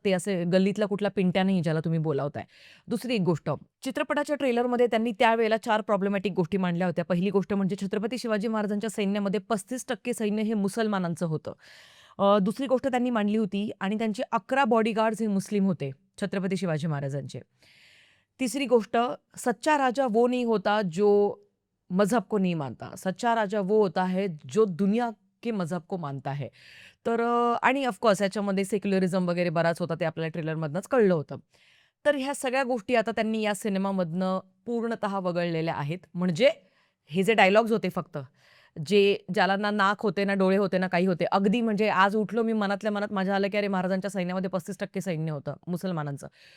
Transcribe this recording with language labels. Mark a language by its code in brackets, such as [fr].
[mr] ते असे गल्लीतला कुठला पिंट्या नाही ज्याला तुम्ही बोलावताय. दुसरी एक गोष्ट, चित्रपटाच्या ट्रेलरमध्ये त्यांनी त्यावेळेला 4 प्रॉब्लेमॅटिक गोष्टी मांडल्या होत्या. पहिली गोष्ट म्हणजे छत्रपती शिवाजी महाराजांच्या सैन्यामध्ये 35% सैन्य हे मुसलमानांचं होतं. दुसरी गोष्ट त्यांनी मांडली होती आणि त्यांचे 11 बॉडीगार्ड्स हे मुस्लिम होते, छत्रपती शिवाजी महाराजांचे. तिसरी गोष्ट, [hi] सच्चा राजा वो नहीं होता जो मज़हब को नहीं मानता. सच्चा राजा वो होता है जो दुनिया के मज़हब को मानता है. [mr] तर आणि ऑफ कोर्स याच्यामध्ये सेक्युलरिझम वगैरे बराच होता ते आपल्याला ट्रेलरमधनंच कळलं होतं. तर ह्या सगळ्या गोष्टी आता त्यांनी या सिनेमामधनं पूर्णतः वगळलेल्या आहेत. म्हणजे हे जे डायलॉग्स होते फक्त, ज्याला ना नाक होते, ना डोळे होते, ना काही होते. अगदी म्हणजे आज उठलो मी मनातल्या मनात माझ्या आलं, की अरे महाराजांच्या सैन्यामध्ये 35% सैन्य होतं मुसलमानांचं.